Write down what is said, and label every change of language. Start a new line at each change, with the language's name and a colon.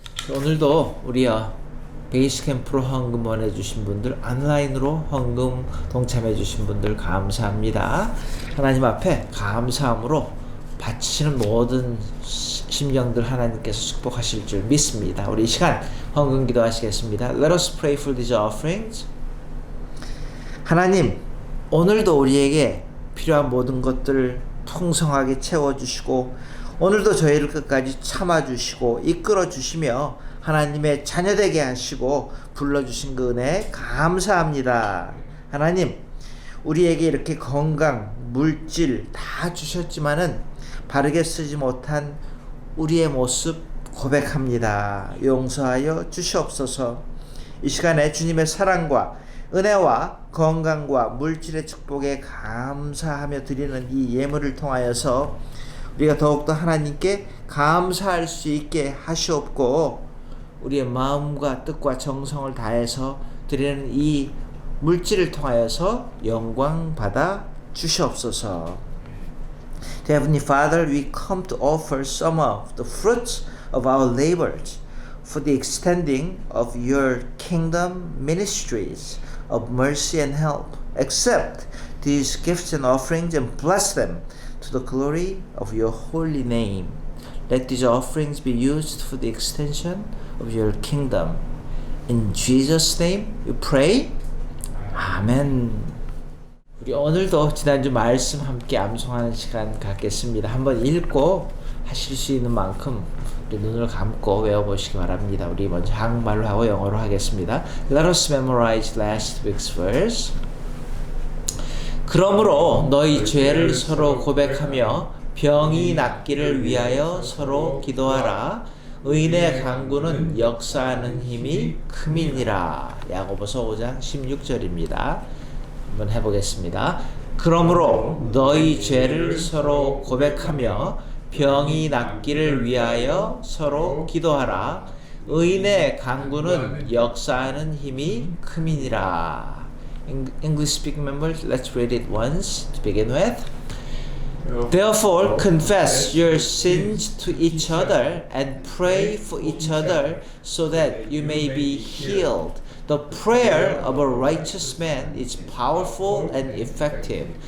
Korean: 오늘도 우리 베이스 캠프로 헌금 보내주신 분들, 온라인으로 헌금 동참해주신 분들 감사합니다. 하나님 앞에 감사함으로 바치시는 모든 심령들 하나님께서 축복하실 줄 믿습니다. 우리 이 시간 헌금 기도하시겠습니다.
English: Let us pray for these offerings.
Korean: 하나님, 오늘도 우리에게 필요한 모든 것들을 풍성하게 채워주시고 오늘도 저희를 끝까지 참아주시고 이끌어주시며 하나님의 자녀되게 하시고 불러주신 그 은혜 감사합니다. 하나님, 우리에게 이렇게 건강, 물질 다 주셨지만은 바르게 쓰지 못한 우리의 모습 고백합니다. 용서하여 주시옵소서. 이 시간에 주님의 사랑과 은혜와 건강과 물질의 축복에 감사하며 드리는 이 예물을 통하여서 우리가 더욱더 하나님께 감사할 수 있게 하시옵고 우리의 마음과 뜻과 정성을 다해서 드리는 이 물질을 통하여서 영광 받아 주시옵소서.
English: Heavenly Father, we come to offer some of the fruits of our labors for the extending of your kingdom ministries of mercy and help. Accept these gifts and offerings and bless them to the glory of your holy name. Let these offerings be used for the extension of your kingdom. In Jesus' name we pray. 아멘.
Korean: 우리 오늘도 지난주 말씀 함께 암송하는 시간 갖겠습니다. 한번 읽고 하실 수 있는 만큼 우리 눈을 감고 외워보시기 바랍니다. 우리 먼저 한국말로 하고 영어로 하겠습니다.
English: Let us memorize last week's verse.
Korean: 그러므로 너희 죄를 서로 고백하며 병이 낫기를 위하여 서로 기도하라. 의인의 강구는 역사하는 힘이 큼이니라. 야고보서 5장 16절입니다. 한번 해보겠습니다. 그러므로 너희 죄를 서로 고백하며 병이 낫기를 위하여 서로 기도하라. 의인의 강구는 역사하는 힘이 큼이니라.
English: English speaking members, let's read it once to begin with. Therefore, confess your sins to each other and pray for each other so that you may be healed. The prayer of a righteous man is powerful and effective.